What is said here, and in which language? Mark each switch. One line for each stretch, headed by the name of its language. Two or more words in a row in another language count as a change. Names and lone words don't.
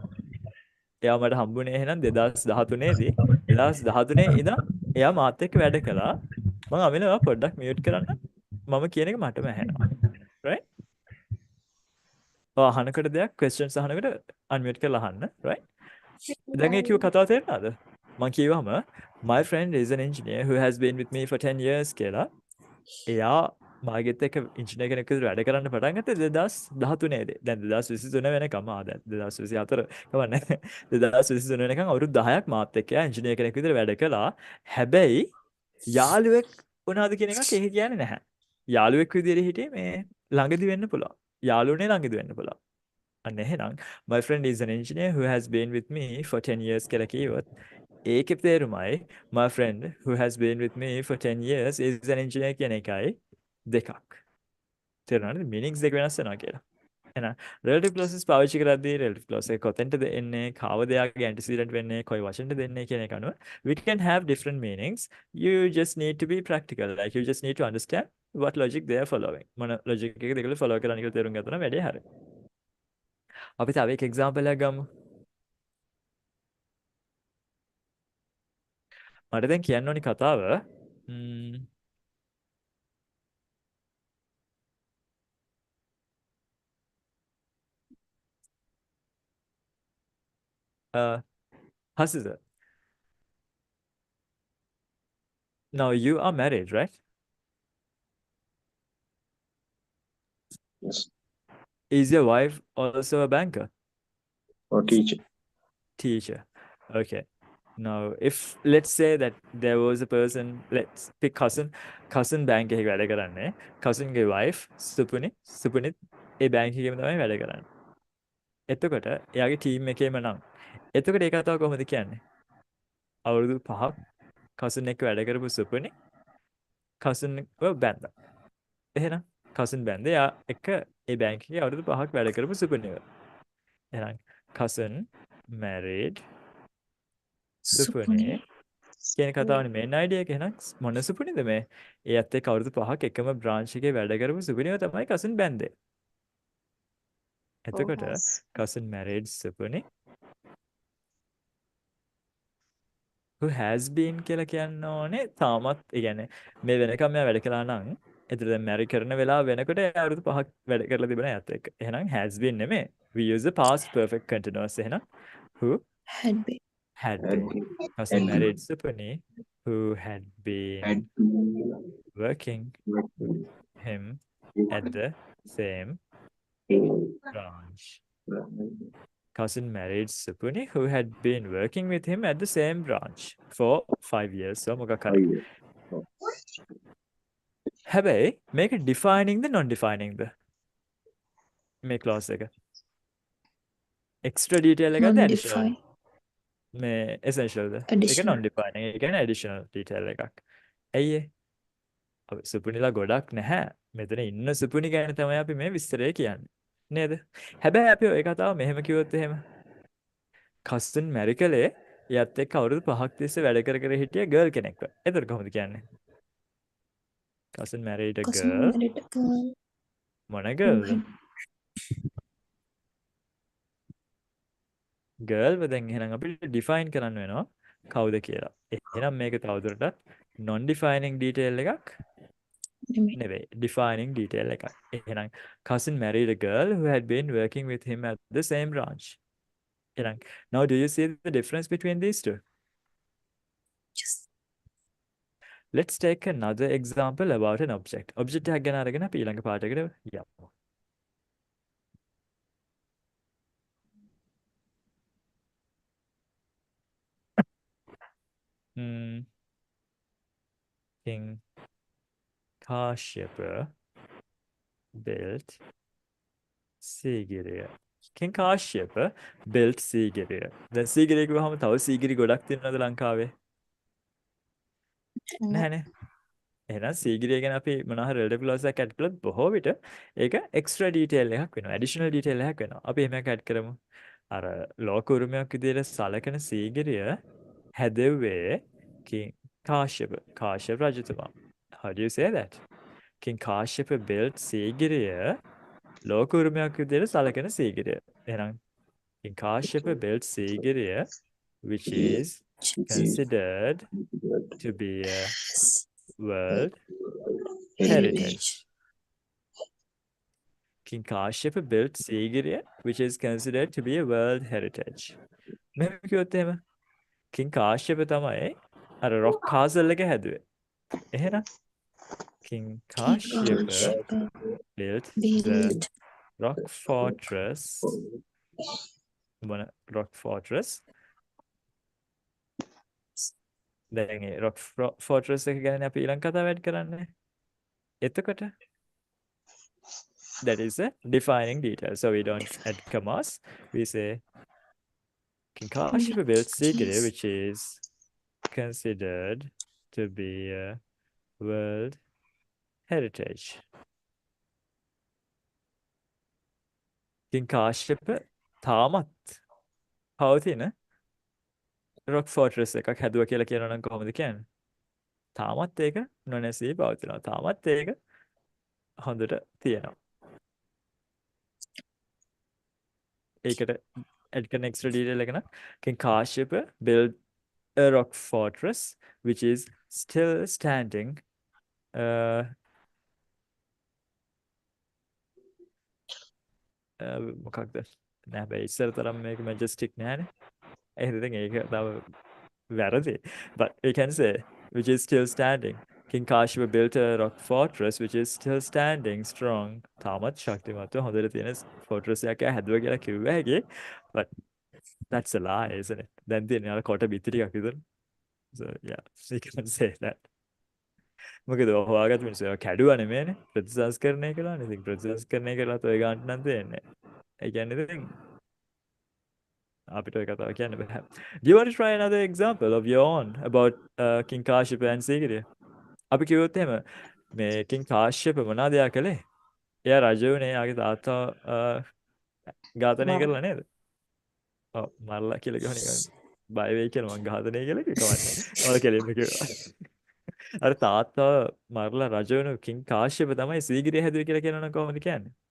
Sinhala: එයා මට හම්බුනේ එහෙනම් 2013 දී 2013 ඉඳන් එයා මාත් එක්ක වැඩ කළා. මම අමිලව පොඩ්ඩක් මියුට් කරන්න. මම කියන එක මටම ඇහෙනවා. right? අහනකට දෙයක් questions අහනකට unmute කරලා අහන්න. right? දැන් ඒ කිව්ව කතාව තේරුණාද? මම කිව්වම
English: my friend is an engineer who has been with me for 10 years කියලා.
Sinhala: එයා මාගෙත් එක්ක ඉංජිනේර කෙනෙක් විදිහට වැඩ කරන්න පටන් ගත්තේ 2013 දී. දැන් 2023 වෙනකම් දැන් 2024 කවන්නේ. 2023 වෙනකම් අවුරුදු 10ක් මාත් එක්ක එයා ඉංජිනේර කෙනෙක් විදිහට වැඩ කළා. හැබැයි යාළුවෙක් වුණාද කියන එකක් ඒක කියන්නේ නැහැ. යාළුවෙක් විදිහට හිටියේ මේ ළඟදි වෙන්න පුළුවන්. යාළුවනේ ළඟදි වෙන්න පුළුවන්. අන්න එහෙනම්
English: my friend is an engineer who has been with me for 10 years
Sinhala: කියලා කිව්වොත් ඒකේ තේරුමයි
English: my friend who has been with me for 10 years is an engineer
Sinhala: කියන එකයි දෙකක්. තේරුණාද? meanings දෙක වෙනස් වෙනවා කියලා. එහෙනම්
English: relative clauses
Sinhala: පාවිච්චි කරද්දී
English: relative clause
Sinhala: එක කොතෙන්ටද එන්නේ, කාවද යාගේ antecedent වෙන්නේ, කොයි වචනෙන්ද දෙන්නේ කියන එක අනුව
English: we can have different meanings. You just need to be practical. Like you just need to understand what logic they are following.
Sinhala: මොන logic එක දෙකල follow කරන්න කියලා තේරුම් ගත්තා නම් වැඩේ හරියි. අපි තව එක එක්සැම්පල් එකක් ගමු. මට දැන් කියන්න ඕනි කතාව හසිත.
English: Now you are married, right? Yes. Is your wife also a banker? Or teacher. Teacher. Okay. Now, if let's say that there was a person, let's pick cousin
Sinhala: bank එකේ වැඩ කරන්නේ. cousin ගේ wife සුපුනිත් ඒ bank එකේම තමයි වැඩ කරන්නේ. එතකොට එයාගේ team එකේම නම්. එතකොට ඒ කතාව කොහොමද කියන්නේ? අවුරුදු 5ක් cousin එක්ක වැඩ කරපු සුපුනි cousin ව බැන්දා. එහෙනම් cousin බැන්දේ එයා එක්ක ඒ bank එකේ අවුරුදු 5ක් වැඩ කරපු සුපුනිව. එහෙනම්
English: cousin married
Sinhala: සුපුනි කියන කතාවනේ මේන් අයිඩියා එක. එහෙනම් මොන සුපුනිද මේ? ඒත් එක්ක අවුරුදු 5ක් එකම branch එකේ වැඩ කරපු සුපුනිව තමයි cousin බැන්දේ. එතකොට
English: cousin married සුපුනි who has been
Sinhala: කියලා කියන්න ඕනේ තාමත් ඒ කියන්නේ මේ වෙනකම් මෙයා වැඩ කළා නම් එතන දැන් marry කරන වෙලාව වෙනකොට එයා අවුරුදු 5ක් වැඩ කරලා තිබුණා එයාත් එක්ක.
English: එහෙනම් has been නෙමෙයි. We use the past perfect continuous එහෙනම් who Had been. had had been. been Cousin had married Supani who had been had been working working him at the same branch. Cousin married Supuni who had been working with him at the same branch for 5 years.
Sinhala: So මොකක් හරි. හැබැයි මේක defining ද
English: non defining
Sinhala: ද මේ clause එක.
English: extra detail එකක්ද additional Non-defined.
Sinhala: මේ essential ද ඒක
English: Additional. non defining
Sinhala: ඒ කියන්නේ
English: additional detail
Sinhala: එකක්. ඇයි ඒ? අපි සුපුනිලා ගොඩක් නැහැ. මෙතන ඉන්න සුපුනි ගැන තමයි අපි මේ විස්තරය කියන්නේ. නේද? හැබැයි අපි ওই කතාව මෙහෙම කිව්වොත් එහෙම cousin marry කළේ එයත් එක්ක අවුරුදු 5ක් තිස්සේ වැඩ කර කර හිටිය girl කෙනෙක්ව. එතකොට කොහොමද කියන්නේ?
English: cousin married a Cousin girl. married a girl
Sinhala: මොන
English: who girl? had
Sinhala: girl දැන් එහෙනම් අපිට define කරන්න වෙනවා කවුද කියලා. එහෙනම් මේක තවදුරටත්
English: non defining detail
Sinhala: එකක් නෙමෙයි. නෙවෙයි.
English: defining detail
Sinhala: එකක්.
English: එහෙනම් cousin married a girl who had been working with him at the same branch. එහෙනම් now do you see the difference between these two? Yes. Let's take another example about an object.
Sinhala: Object එකක් ගැන අරගෙන අපි ඊළඟ පාඩයකට යමු.
English: King Kashyapa built Sigiriya. King Kashyapa built Sigiriya.
Sinhala: දැන් සීගිරිය කිව්වහම තව සීගිරි ගොඩක් තියෙනවද ලංකාවේ? නැහැනේ. එහෙනම් සීගිරිය ගැන අපි මොනවා හරි
English: relative clause
Sinhala: එකක් add කළොත් බොහෝ විට ඒක
English: extra detail
Sinhala: එකක් වෙනවා.
English: additional detail
Sinhala: එකක් වෙනවා. අපි එහෙම එකක් add කරමු. අර ලෝක උරුමයක් විදිහට සලකන සීගිරිය හැදෙව්වේ King Kashyapa. කාශ්‍යප රජතුමා.
English: How do you say that? King Kashyapa built
Sinhala: සීගිරිය ලෝක උරුමයක් විදිහට සලකන සීගිරිය.
English: එහෙනම් King Kashyapa built සීගිරිය which is considered to be a world heritage. King Kashyapa built Sigiriya, which is considered to be a world heritage.
Sinhala: මෙහෙම කිව්වොත් එහෙම King Kashyapa තමයි අර
English: rock castle
Sinhala: එක හැදුවේ.
English: එහෙනම් King Kashyapa Kashyapa built the built rock fortress. මොන rock fortress?
Sinhala: දැන් ඒ
English: rock fortress
Sinhala: එක ගැන අපි ඊළඟ කතාව වැඩ කරන්නේ.
English: එතකොට that is a defining detail. So we don't add commas. We say King Kashyapa built Sigiriya, which is considered to be a world heritage.
Sinhala: King Kashyapa තාමත් පවතින
English: rock fortress
Sinhala: එකක් හැදුවා කියලා කියනවා නම් කොහොමද කියන්නේ? තාමත් ඒක නොනැසී පවතිනවා. තාමත් ඒක හොඳට තියෙනවා.
English: ඒකට add කරන extra detail එක නම් King Kashyapa built a rock fortress which is still standing
Sinhala: මොකක්ද නෑ බෑ ඉස්සර තරම් මේක
English: majestic
Sinhala: නෑනේ එහෙනම් ඉතින් ඒක තව වැරදි
English: but we can say which is still standing. King Kashyapa built a rock fortress which is still standing strong.
Sinhala: තාමත් ශක්තිමත්ව හොඳට තියෙන fortress එකක් හැදුවා කියලා කිව්වා හැකි
English: but that's a lie, isn't it?
Sinhala: දැන් තියෙන අර කොට බිත්ති ටිකක් විතර.
English: So yeah, we can say that.
Sinhala: මොකද හොයාගත්ත මිනිස්සු ඒවා කැඩුවා නෙමෙයිනේ ප්‍රතිසංස්කරණය කළානේ. ඉතින් ප්‍රතිසංස්කරණය කළාත් ඔය ගන්නට නම් දෙන්නේ. ඒ කියන්නේ ඉතින් අපිට ඔය කතාව කියන්න බෑ.
English: Do you want to try another example of your own about King Kashyapa and Sigiriya?
Sinhala: අපි කිව්වොත් එහෙම මේ King Kashyapa මොනවද එයා කළේ? එයා රජ වුණේ එයාගේ තාත්තා ඝාතනය කරලා නේද? ඔව් මරලා කියලා කියවනේ නිකන් බය වෙයි කියලා මං ඝාතනය කියලා කිව්වන්නේ. ඔය කෙලින්ම කිව්වා. අර තාත්තා මරලා රජ වුණු King Kashyapa තමයි සීගිරිය හැදුවේ කියලා කියනවනම් කොහොමද කියන්නේ?